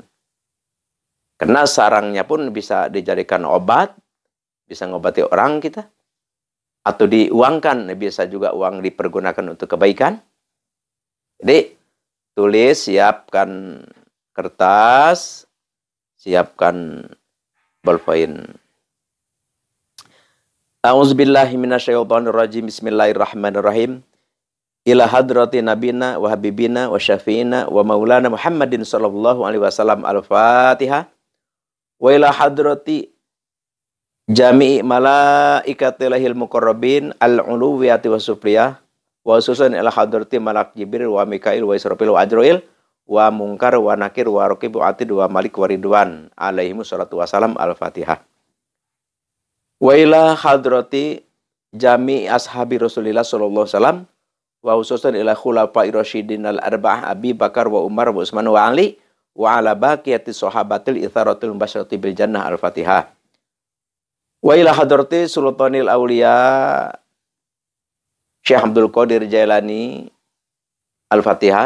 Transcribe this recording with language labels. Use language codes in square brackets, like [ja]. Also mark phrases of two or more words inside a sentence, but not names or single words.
[id] Karena sarangnya pun bisa dijadikan obat, bisa ngobati orang kita. Atau diuangkan, bisa juga uang dipergunakan untuk kebaikan. Jadi, tulis, siapkan kertas, siapkan bolpoin. [ar] أعوذ بالله من الشيطان الرجيم. بسم الله الرحمن الرحيم. إلى حضرة نبينا وحبيبنا وشفيعنا ومولانا محمد صلى الله عليه وسلم. Al-Fatihah. وإلى حضرة جميع ملائكة الله المقربين العلوية والسفلية وخصوصا إلى حضرة ملك جبريل وميكائيل وإسرافيل وعزرائيل ومنكر ونكير ورقيب وعتيد ومالك ورضوان عليهم الصلاة والسلام. الفاتحة. وإلى حضرة جميع أصحاب رسول الله صلى الله عليه وسلم وخصوصا إلى الخلفاء الراشدين الأربعة أبي بكر وعمر وعثمان وعلي وعلى بقية الصحابة العشرة المبشرين بالجنة. الفاتحة. وإلى حضرة سلطان الأولياء شيخ عبد القادر الجيلاني. Al-Fatihah.